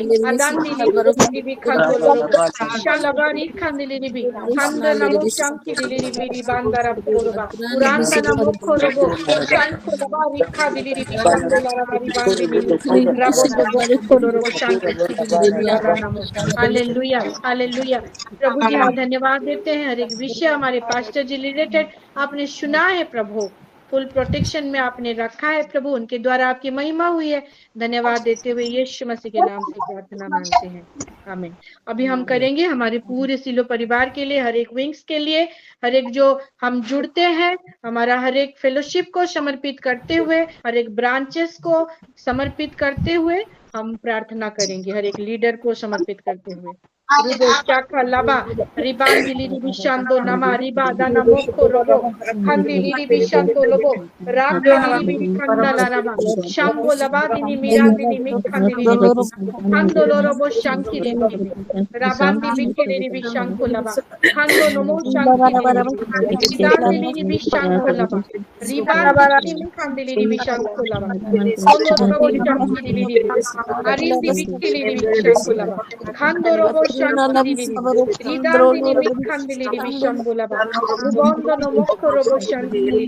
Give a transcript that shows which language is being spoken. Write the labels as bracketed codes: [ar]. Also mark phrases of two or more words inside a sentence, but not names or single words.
[hi] Adandi liribi khando robo. Shalabari khandi liribi. Khando namo shanki liribi ribandara boroba. Uranda namo khorobo. Shanko labari khadi liribi khando larabari bandi liribi. Rabondo bokho robo shanki liribi. हालेलुया हालेलुया प्रभु जी हम धन्यवाद देते हैं। हर एक विषय हमारे पास्टर जी रिलेटेड आपने सुना है प्रभु, [en] full protection [hi] में आपने रखा है प्रभु, उनके द्वारा आपकी महिमा हुई है। धन्यवाद देते हुए यीशु मसीह के नाम से प्रार्थना मांगते हैं, आमीन। अभी हम करेंगे हमारे पूरे सिलो परिवार के लिए, हर एक विंग्स के लिए, हर एक जो हम जुड़ते हैं, हमारा हर एक फेलोशिप को समर्पित करते हुए, हर एक ब्रांचेस को समर्पित करते हुए हम प्रार्थना करेंगे, हर एक लीडर को समर्पित करते हुए। रुदो चाका लाबा रिबांदी लिरी बिशांदो नमा रिबादा नमो कोरोबो खंदी लिरी बिशांदो लोबो राखा लिरी बिखंदा लाराबा शांबो लबा दिनी मिरांदी निमि खंदी लिरी खंदो लोरोबो शांकी लिरी राबांदी बिके लिरी बिशांको लबा खंदो नमो शांकी लिरी रिदांदी लिरी बिशांको लबा रिबांदी निमि खंदी लिरी बिशांको लबा खंदो लोरोबो शांकी लिरी आरिंदी बिके लिरी बिशांको लबा खंदो रोबो शांति रिदांदी निमि खंदी लिरी बिशांको लबा रुबोंदो नमो कोरोबो शांति